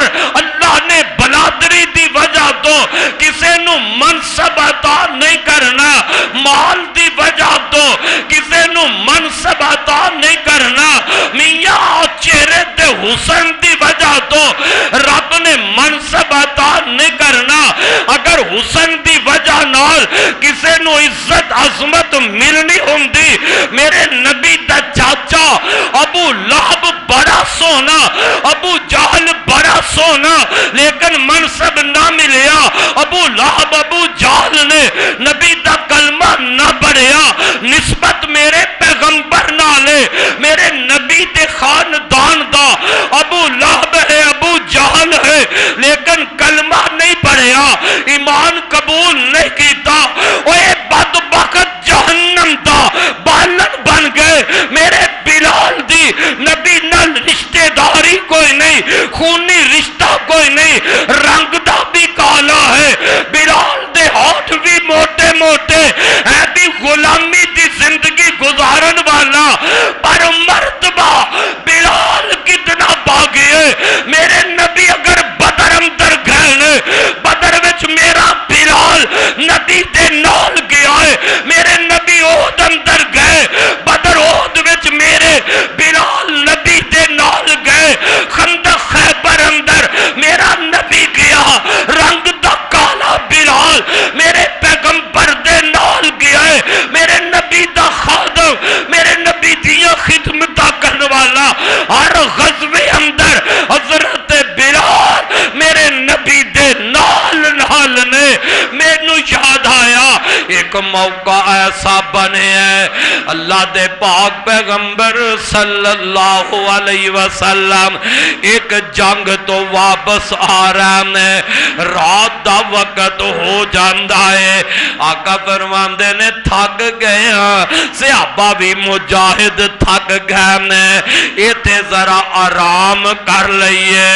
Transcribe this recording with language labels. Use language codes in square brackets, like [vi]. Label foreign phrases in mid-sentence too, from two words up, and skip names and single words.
[pa] اللہ نے بلادری دی وجہ تو کسے نو منصب عطا نہیں کرنا، مال دی وجہ تو کسے نو منصب عطا نہیں کرنا، میاں چہرے تے حسن دی وجہ تو رب نے منصب عطا نہیں کرنا۔ اگر حسن دی وجہ نال کسے نو عزت عظمت ملنی ہوندی، میرے نبی دا چاچا ابو لہب بڑا سونا، ابو جہل بڑا سونا، لیکن منصب نہ ملیا۔ ابو لہب ابو جہل نے نبی دا کلمہ نہ پڑھیا، نسبت میرے پیغمبر نالے، میرے نبی دے خاندان دا ابو لہب ہے، ابو جہل ہے، لیکن کلمہ نہیں پڑھیا، ایمان قبول نہیں کیتا۔ اوے بدبخت جہنم دا بالن بن گئے۔ میرے بلال دی نبی نال رشتہ داری کوئی نہیں، خونی رشتہ کوئی نہیں، رنگ دا بھی کالا ہے، بلال دے ہاتھ بھی موٹے موٹے ہے، بھی غلامی دی زندگی گزارن والا، پر مرتبہ بلال کتنا باغی ہے۔ میرے نبی اگر بدر اندر گئے، بدر وچ میرا بلال نبی دے نال گیا ہے۔ میرے نبی احد اندر گئے، بدر احد وچ میرے بلال نبی دے نال گئے۔ خندق خیبر اندر میرا نبی گیا، رنگ دا کالا بلال میرے پیغمبر دے نال گیا ہے۔ میرے نبی دا خادم، میرے نبی دیاں خدمتاں کرنے والا، ہر غزوے اندر حضرت بلال میرے نبی دے نال نال نے۔ مینوں یاد آیا ایک موقع ایسا بنے ہے، اللہ دے پاک پیغمبر [ar] صلی اللہ علیہ وسلم [pa] ایک جنگ تو واپس آ رہے ہیں، رات دا وقت ہو جاندا ہے، آقا فرماندے نے تھک گئے ہیں، صحابہ بھی مجاہد تھک گئے ہیں، ایتھے ذرا آرام کر لئیے۔